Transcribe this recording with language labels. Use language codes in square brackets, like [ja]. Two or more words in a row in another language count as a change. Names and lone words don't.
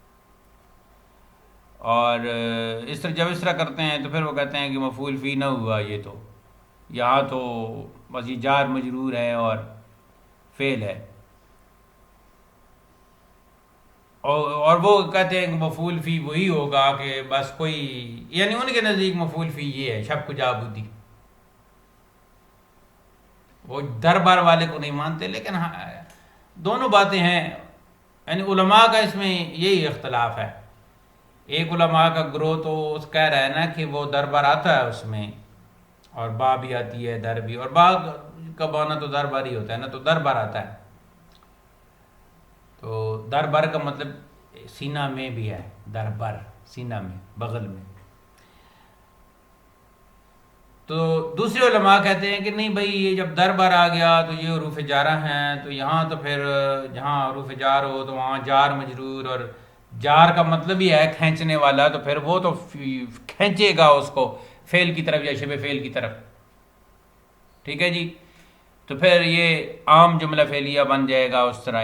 [ur] اور اس طرح جب اس طرح کرتے ہیں تو پھر وہ کہتے ہیں کہ مفعول فی نہ ہوا. یہ تو یہاں تو بس یہ جار مجرور ہے اور فعل ہے. اور وہ کہتے ہیں کہ مفعول فی وہی ہوگا کہ بس کوئی، یعنی ان کے نزدیک مفعول فی یہ ہے [fa] شب کجا بودی. [ur] وہ [fa] در بار [ur] والے کو نہیں مانتے. لیکن ہاں دونوں باتیں ہیں. یعنی علماء کا اس میں یہی اختلاف ہے. ایک علماء کا گروہ تو اس کہہ رہا ہے نا کہ وہ [fa] در بار [ur] آتا ہے اس میں، اور با بھی آتی ہے، در بھی، اور با کا بانا تو [fa] در بار [ur] ہی ہوتا ہے نا، تو [fa] در بار [ur] آتا ہے. تو [fa] در بر [ur] کا مطلب سینہ میں بھی ہے، [fa] در بر [ur] سینہ میں، بغل میں. تو دوسرے علماء کہتے ہیں کہ نہیں بھائی، یہ جب [fa] در بر [ur] آ گیا تو یہ حروف جارہ ہیں، تو یہاں تو پھر جہاں حروف جار ہو تو وہاں جار مجرور، اور جار کا مطلب ہی ہے کھینچنے والا، تو پھر وہ تو کھینچے گا اس کو فعل کی طرف یا شبہ فعل کی طرف. ٹھیک ہے جی. تو پھر یہ عام جملہ فعلیہ بن جائے گا اس طرح.